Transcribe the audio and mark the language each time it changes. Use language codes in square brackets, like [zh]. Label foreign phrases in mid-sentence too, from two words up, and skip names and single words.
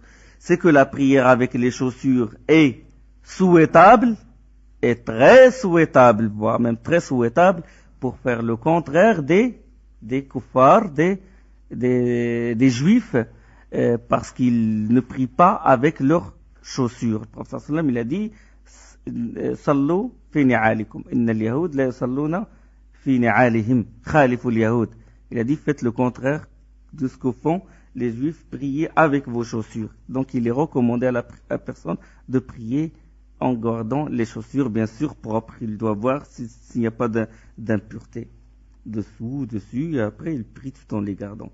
[fr] C'est que la prière avec les chaussures est souhaitable, est très souhaitable, voire même très souhaitable, pour faire le contraire des kuffars, des juifs, parce qu'ils ne prient pas avec leurs chaussures. Le prophète sallam, il a dit, [ar] صلوا في نعالكم، إن اليهود لا يصلون في نعالهم، خالفوا اليهود. [fr] Il a dit, faites le contraire de ce que font les juifs, priez avec vos chaussures. Donc il est recommandé à la personne de prier en gardant les chaussures, bien sûr, propres. Il doit voir s'il n'y a pas d'impureté dessous, dessus, et après il prie tout en les gardant.